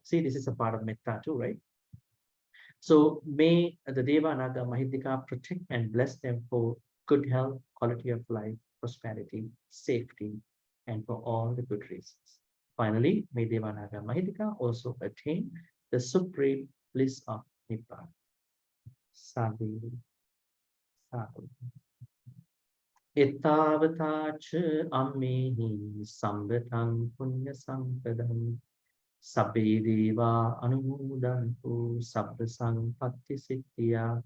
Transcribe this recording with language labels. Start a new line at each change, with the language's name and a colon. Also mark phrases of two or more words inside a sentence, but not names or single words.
English: See, this is a part of Metta too, right? So may the Deva, Naga, Mahitika protect and bless them for good health, quality of life, prosperity, safety, and for all the good reasons. Finally, may Deva, Naga, Mahitika also attain the supreme bliss of Nibbana.
Pali: Sadhu, sadhu. Ittavatacha ammehi samvatang punya sampadam sabbe deva anumodantu sabba sampatti siddhya.